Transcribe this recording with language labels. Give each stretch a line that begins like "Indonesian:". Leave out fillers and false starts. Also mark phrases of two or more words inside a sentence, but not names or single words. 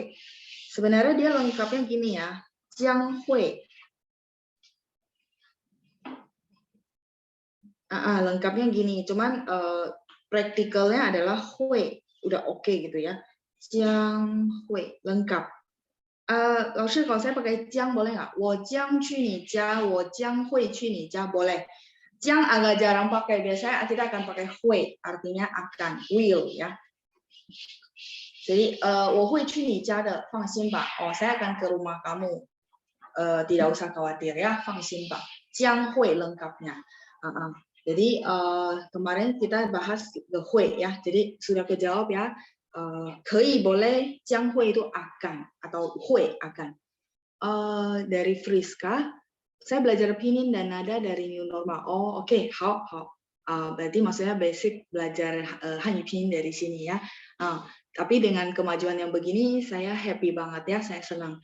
Indonesian: Sebenarnya dia lengkapnya gini ya,
Chinese: 将会.
Indonesian: Lengkapnya gini, cuman praktikalnya adalah hui, udah oke gitu ya.
Chinese: 将会, lengkap.
Indonesian: Laoshi, kalau saya pakai jiang boleh nggak?
Chinese: 我将去你家，我将会去你家,
Indonesian: boleh. Jiang agak jarang pakai, biasanya kita akan pakai hui, artinya akan, will ya. Jadi,
Chinese: 我会去你家的，放心吧.
Indonesian: Saya akan ke rumah kamu. Tidak usah khawatir ya,
Chinese: 放心吧. 将会
Indonesian: lengkapnya. Jadi kemarin kita bahas the 会 ya. Jadi sudah kejawab ya. 可以 boleh,
Chinese: 将会
Indonesian: itu akan atau 会 akan. Dari Friska, saya belajar pinyin dan nada dari
English: new normal.
Indonesian: Oh, oke, 好. Berarti maksudnya basic belajar Hanyu pinyin dari sini ya. Tapi dengan kemajuan yang begini, saya happy banget ya, saya senang.